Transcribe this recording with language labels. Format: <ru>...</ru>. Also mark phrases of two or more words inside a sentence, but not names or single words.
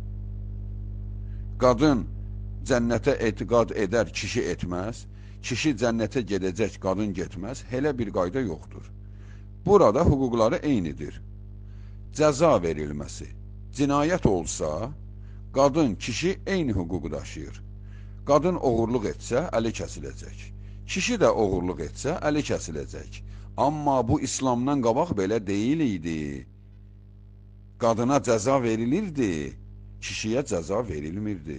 <tr>Kadın cennete etiqad eder, kişi etmez.</tr> <az>Kişi cennete gedəcək, kadın getməz.</az> <tr>Hele bir qayda yoktur. Burada hukukları eynidir. Ceza verilmesi. Cinayet olsa, kadın, kişi eyni hukuku daşıyır.</tr> <az>Kadın oğurluq etsə, əli kəsiləcək. Kişi də oğurluq etsə, əli kəsiləcək. Amma bu İslamdan qabaq belə deyil idi. Qadına cəza verilirdi, kişiyə cəza verilmirdi.</az>